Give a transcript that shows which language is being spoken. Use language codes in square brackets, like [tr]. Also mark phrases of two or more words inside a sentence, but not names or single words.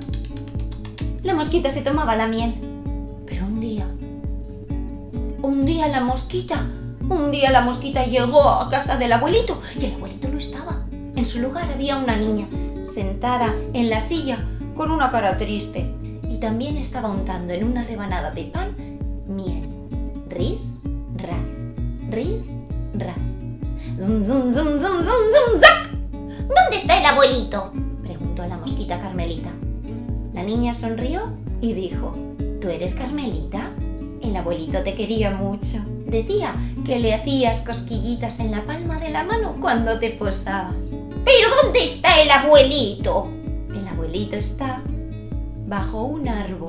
[es] La mosquita se tomaba la miel. Pero un día la mosquita llegó a casa del abuelito y el abuelito no estaba. En su lugar había una niña sentada en la silla con una cara triste y también estaba untando en una rebanada de pan miel. Ris, ras, ris, ras. Zum, zum, zum, zum, zum, zum, zap. ¿Dónde está el abuelito?, preguntó la mosquita Carmelita. La niña sonrió y dijo: ¿Tú eres Carmelita? El abuelito te quería mucho. Decía que le hacías cosquillitas en la palma de la mano cuando te posabas. ¿Pero dónde está el abuelito? El abuelito está bajo un árbol.